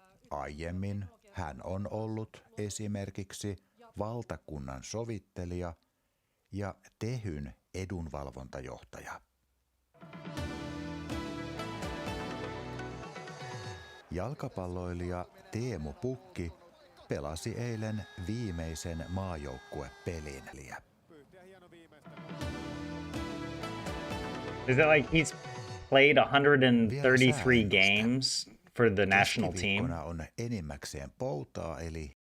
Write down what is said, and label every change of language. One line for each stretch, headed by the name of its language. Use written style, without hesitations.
Finnish: Aiemmin hän on ollut esimerkiksi valtakunnan sovittelija ja Tehyn edunvalvontajohtaja. Jalkapalloilija Teemu Pukki pelasi eilen viimeisen maajoukkuepelin.
English: Is it like he's played 133 games for the national team?
Finnish: Keskiviikkona on enimmäkseen poutaa eli